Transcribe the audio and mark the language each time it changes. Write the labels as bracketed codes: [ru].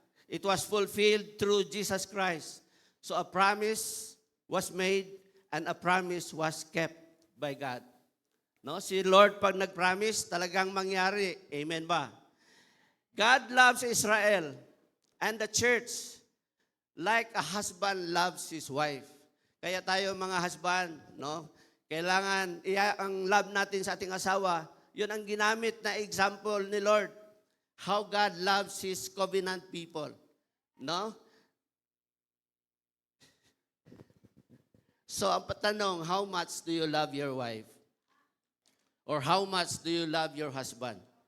[en] It was fulfilled through Jesus Christ. So a promise was made and a promise was kept by God. [tl] No, si Lord pag nag-promise, talagang mangyari. Amen ba? [en] God loves Israel and the church like a husband loves his wife. [tl] Kaya tayo mga husband, no? Kailangan ang love natin sa ating asawa, 'yun ang ginamit na example ni Lord. [en] How God loves his covenant people, no? So, [tl] ang patanong, [en] how much do you love your wife? Or how much do you love your husband?